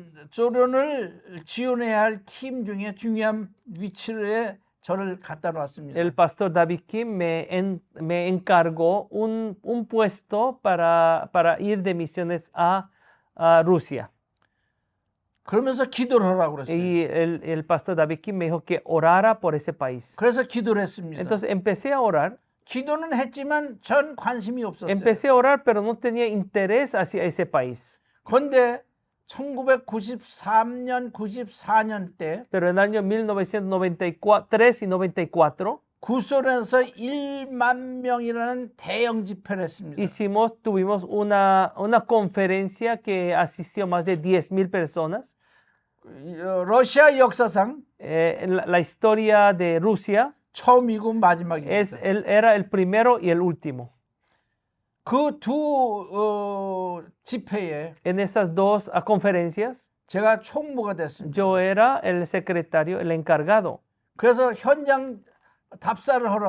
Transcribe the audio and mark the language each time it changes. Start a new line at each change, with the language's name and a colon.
Korean: 소련을 지원해야 할 팀 중에 중요한 위치에 저를 갖다 놨습니다.
Spanish: el pastor David Kim me encargó un puesto para ir de misiones a Rusia.
Korean: 그러면서 기도를 하라고 그랬어요.
Spanish: Y el pastor David Kim me dijo que orara por ese país.
Korean: 그래서 기도를 했습니다.
Spanish: Entonces empecé a orar.
Korean: 기도는 했지만 전 관심이 없었어요.
Spanish: Empecé a orar, pero no tenía interés hacia ese país.
Korean: 그런데 1993년, 94년 때
Spanish: Pero en el año 1993 y 94
Korean: 구소련에서 1만 명이라는 대형 집회를 했습니다.
Spanish: tuvimos una conferencia que asistió más de 10,000 personas.
Korean: 러시아 역사상
Spanish: La historia de Rusia
Korean: 처음이고 마지막입니다.
Spanish: era el primero y el último.
Korean: 그 두 집회에
Spanish: En esas dos conferencias,
Korean: 제가 총무가 됐습니다.
Spanish: yo era el secretario, el encargado.
Korean: 그래서 현장 답사를 하러